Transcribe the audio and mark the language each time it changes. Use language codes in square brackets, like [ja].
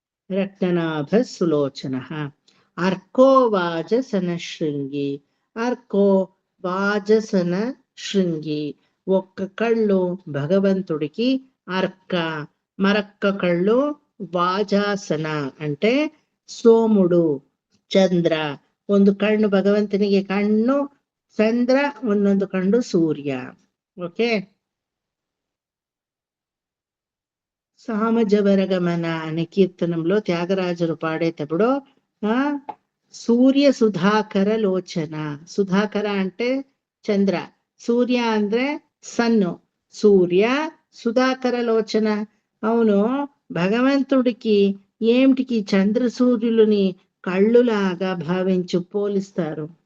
[sa] రత్ననాభ సులోచన. అర్కో వాజసన శృంగి. అర్కో వాజసన శృంగి. [te] ఒక్క కళ్ళు భగవంతుడికి అర్క, మరొక్క కళ్ళు వాజాసన అంటే సోముడు ಚಂದ್ರ. [kn] ಒಂದು ಕಣ್ಣು ಭಗವಂತನಿಗೆ ಕಣ್ಣು ಚಂದ್ರ, ಒಂದೊಂದು ಕಣ್ಣು ಸೂರ್ಯ. [en] Okay. [te] సామజవరగమన అనే కీర్తనంలో త్యాగరాజులు పాడేటప్పుడు [sa] సూర్య సుధాకర లోచన. [te] సుధాకర అంటే చంద్ర, సూర్య ಅಂದ್ರೆ సన్ను. [sa] సూర్య సుధాకర లోచన. [te] అవును, భగవంతుడికి ఏమిటికి చంద్ర సూర్యులని కళ్ళులాగా భావించు పోలిస్తారు.